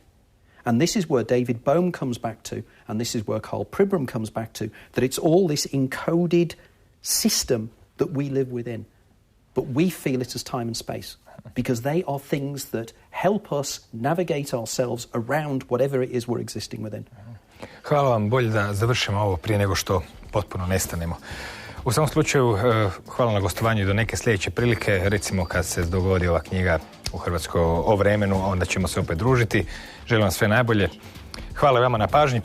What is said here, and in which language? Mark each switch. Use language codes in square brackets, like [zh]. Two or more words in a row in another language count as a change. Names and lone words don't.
[en] And this is where David Bohm comes back to, and this is where Karl Pribram comes back to, that it's all this encoded system that we live within. But we feel it as time and space, because they are things that help us navigate ourselves around whatever it is we're existing within. [hr] Hvala vam, bolje da završimo ovo prije nego što potpuno nestanemo. U svakom slučaju, hvala na gostovanju i do neke sljedeće prilike, recimo kad se dogodi ova knjiga u Hrvatskoj o vremenu, onda ćemo se opet družiti. Želim vam sve najbolje. Hvala vama na pažnji.